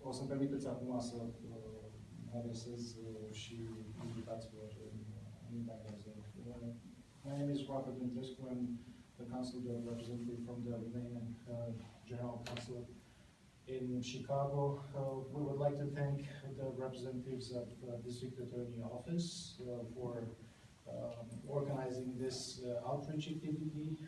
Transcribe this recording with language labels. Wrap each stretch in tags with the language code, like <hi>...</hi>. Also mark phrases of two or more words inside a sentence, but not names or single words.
<ro>să-mi permiteți acum să mă adresez și invitațiilor în limba engleză.</ro> <en>My name is Dumitrescu. I'm the Consul representative from the Romanian General Consulate in Chicago. We would like to thank the representatives of the District Attorney Office for organizing this outreach activity.</en>